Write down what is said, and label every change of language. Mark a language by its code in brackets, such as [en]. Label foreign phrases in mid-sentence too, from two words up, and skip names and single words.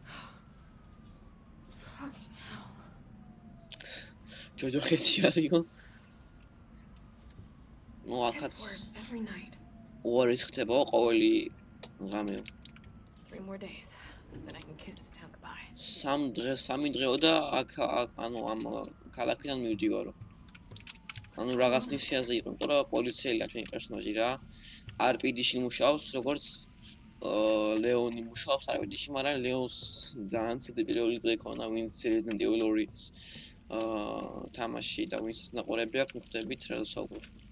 [ka] ჯოჯოხეთი არისო. აქაც უარის ხდება ყოველი ღამე. [en] 3 more days, then I can kiss this town goodbye. [ka] სამი დღეო და აქ ამ ქალაქიდან მივდივარო. რაღაც ნისიაზე იყო, იმიტომ რომ პოლიციელია ჩვენი პერსონაჟი რა. RPD-ში მუშაობს, როგორც ლეონი მუშაობს RPD-ში, მაგრამ ლეონს ძალიან ცივი პირველი დღე ქონა, ვინც Resident Evil 2-ის თამაში და ვინც ნაყურები აქვს, მიხვდებით რა საუბრობ.